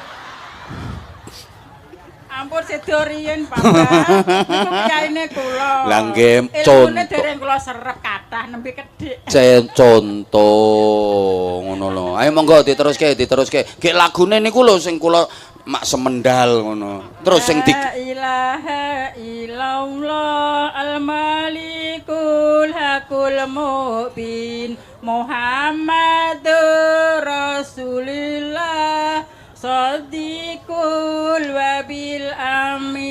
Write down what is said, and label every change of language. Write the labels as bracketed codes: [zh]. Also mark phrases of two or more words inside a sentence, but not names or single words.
[jv] Ampun sedo riyen Bapak. Niku kiyaine kula. Lah nggih contoh. Dereng kula serep kathah nembe kedhik. Contoh ngono lho. Ayo monggo diteruske. Gek lagune niku lho sing kula mak semendal ngono. Terus sing di [ar] لا إله إلا الله الملك الحق المبين محمد رسول الله صادق الوعد الأمين.